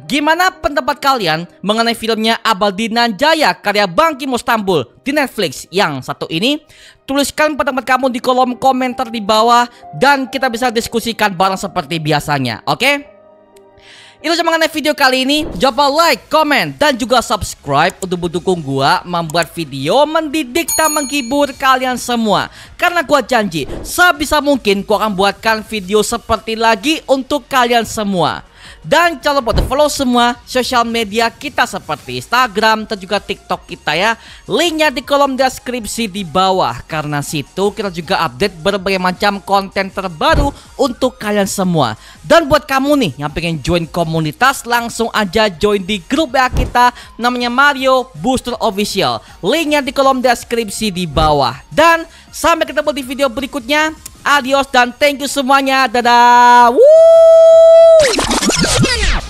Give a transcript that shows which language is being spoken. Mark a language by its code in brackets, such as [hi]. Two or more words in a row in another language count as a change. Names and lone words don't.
[id] Gimana pendapat kalian mengenai filmnya Abadi Nan Jaya karya Bang Kimo Stambul di Netflix yang satu ini? Tuliskan pendapat kamu di kolom komentar di bawah dan kita bisa diskusikan bareng seperti biasanya, oke? Itu cuma mengenai video kali ini. Jangan lupa [en] like, comment, [id] dan juga subscribe untuk mendukung gua membuat video mendidik dan menghibur kalian semua. Karena gua janji sebisa mungkin gua akan buatkan video seperti lagi untuk kalian semua. Dan jangan lupa follow semua sosial media kita seperti Instagram dan juga TikTok kita ya. Linknya di kolom deskripsi di bawah. Karena situ kita juga update berbagai macam konten terbaru untuk kalian semua. Dan buat kamu nih yang pengen join komunitas, langsung aja join di grup ya kita, namanya Mario Booster Official. Linknya di kolom deskripsi di bawah. Dan sampai ketemu di video berikutnya. Adios dan [en] thank you [id] semuanya. Dadah. Woo!